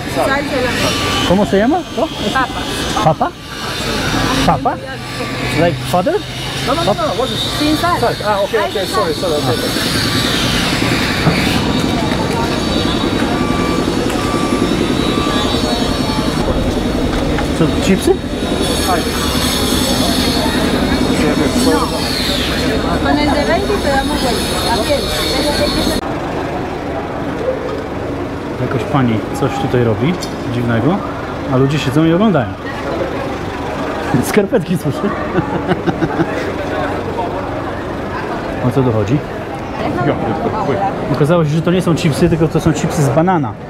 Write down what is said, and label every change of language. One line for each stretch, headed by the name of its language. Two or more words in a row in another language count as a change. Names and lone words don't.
Spanish: ¿Cómo se llama? Papa. Papa?
English: Like father? No, what's this?
Spanish: Sin sal.
English: Okay, sorry, okay.
Polish: Co, chipsy?
Spanish: Con el de 20 te damos vuelta. A piel.
Polish: Jakoś pani coś tutaj robi dziwnego, a ludzie siedzą i oglądają. Skarpetki suszy. O co dochodzi? Okazało się, że to nie są chipsy, tylko to są chipsy z banana.